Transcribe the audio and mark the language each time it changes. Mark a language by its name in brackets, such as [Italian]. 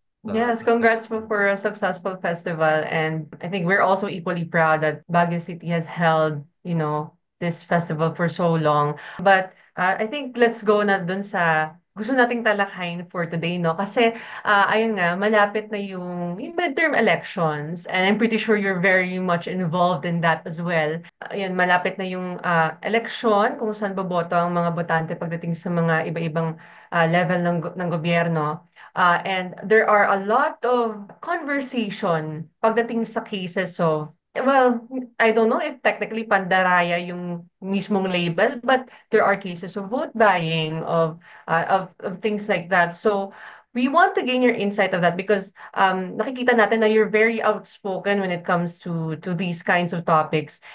[English] Yes, congrats for a successful festival. And I think we're also equally proud that Baguio City has held, this festival for so long. But I think let's go [Filipino] na dun sa gusto nating talakayin [English] for today, no? [Filipino] Kasi ayun nga, malapit na yung [English] midterm elections, and I'm pretty sure you're very much involved in that as well. [Filipino] Ayun, malapit na yung election kung saan boboto ang mga botante pagdating sa mga iba-ibang level ng gobyerno. [English] And there are a lot of conversation [Filipino] pagdating sa [English] cases of, well, I don't know if technically [Filipino] pandaraya yung mismong [English] label, but there are cases of vote buying, of things like that. So we want to gain your insight of that because [Filipino] nakikita natin na [English] you're very outspoken when it comes to these kinds of topics.